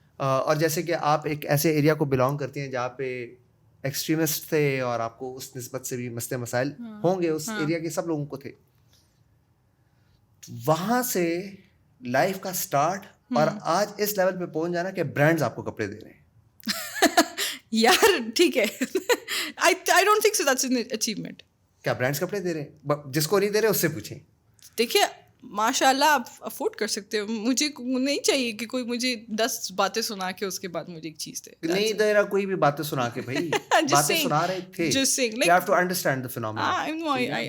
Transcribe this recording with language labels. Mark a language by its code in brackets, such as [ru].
[ur] اور جیسے کہ آپ ایک ایسے ایریا کو بلانگ کرتی ہیں جہاں پہ ایکسٹریمسٹ تھے, اور آپ کو اس نسبت سے بھی مسئلے مسائل ہوں گے, اس ایریا کے سب لوگوں کو تھے. وہاں سے لائف کا سٹارٹ, اور آج اس لیول پہ پہنچ جانا کہ برانڈز آپ کو کپڑے دے رہے ہیں. یار ٹھیک ہے, [en] I don't think so that's an achievement. [ur] کیا برانڈز کپڑے دے رہے ہیں؟ جس کو نہیں دے رہے اس سے پوچھیں. دیکھیے ماشاء اللہ آپ افورڈ کر سکتے ہو, مجھے نہیں چاہیے کہ کوئی مجھے 10 باتیں سنا کے اس کے بعد مجھے ایک چیز دے. نہیں دے رہا کوئی بھی باتیں سنا کے, بھائی باتیں سنا رہے تھے, [en] you have to understand the phenomenon.